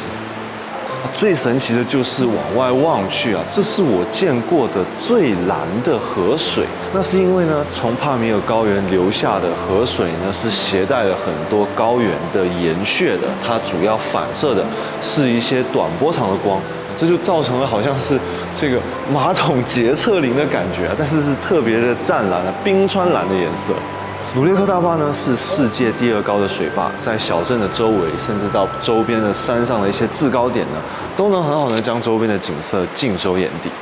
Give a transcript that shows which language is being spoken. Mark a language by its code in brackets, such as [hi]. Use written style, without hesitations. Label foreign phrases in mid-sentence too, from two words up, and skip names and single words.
[zh] 最神奇的就是往外望去啊，這是我見過的最藍的河水。那是因為呢，從帕米爾高原流下的河水呢，是攜帶了很多高原的鹽穴的，它主要反射的是一些短波長的光。這就造成了好像是這個馬桶潔廁靈的感覺啊，但是是特別的湛藍啊，冰川藍的顏色。努列克大壩呢是世界第2高的水壩，在小鎮的周圍，甚至到周邊的山上的一些制高點呢，都能很好的將周邊的景色盡收眼底。